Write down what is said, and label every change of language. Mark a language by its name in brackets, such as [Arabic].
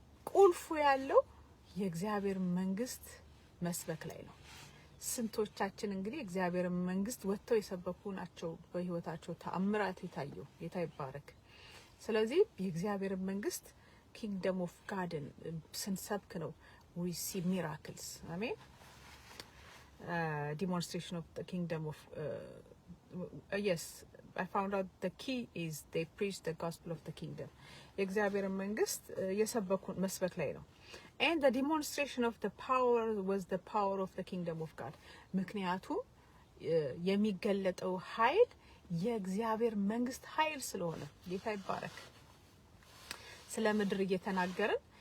[Amharic] ቁልፉ ያለው የእግዚአብሔር መንግስት መስበክ ላይ ነው። ስንቶቻችን እንግዲህ እግዚአብሔር መንግስት ወጥተው የሰበኩ ናቸው በህይወታቸው ተአምራት የታየው። ጌታ ይባረክ። ስለዚህ የእግዚአብሔር መንግስት kingdom of God ስንሰብክ ነው [English] we see miracles. amen. Demonstration of the kingdom of yes, I found out the key is they preach the gospel of the kingdom. [Amharic] የእግዚአብሔር መንግስት የሰበኩ መስበክ ላይ ነው። [English] and the demonstration of the power was the power of the kingdom of God። [Amharic] ምክንያቱም የሚገለጠው ኃይል የእግዚአብሔር መንግስት ኃይል ስለሆነ ጌታ ይባረክ። ስለ ምድር እየተናገርን